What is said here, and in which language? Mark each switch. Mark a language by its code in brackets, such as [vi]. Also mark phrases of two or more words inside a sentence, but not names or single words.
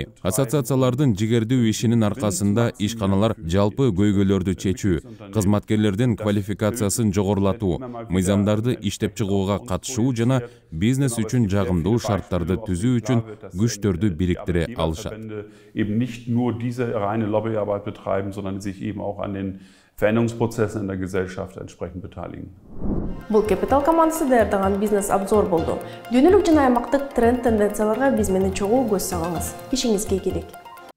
[ky] Ассоциациялардын жигердүү ишинин аркасында ишканалар жалпы көйгөйлөрдү чечүү, кызматкерлердин квалификациясын жогорулатуу, мыйзамдарды иштеп чыгууга катышуу жана бизнес үчүн жагымдуу шарттарды түзүү үчүн күчтөрдү бириктире алышат. [de] Eben nicht nur diese reine Lobbyarbeit betreiben, sondern sich eben auch an den Veränderungsprozessen in der Gesellschaft entsprechend beteiligen. [ky] Бул Capital командасы даярдаган бизнес обзор болду. Дүйнөлүк жана аймактык тренд тенденцияларга биз менен чогуу көз салыңыз. Ишиңизге ийгилик.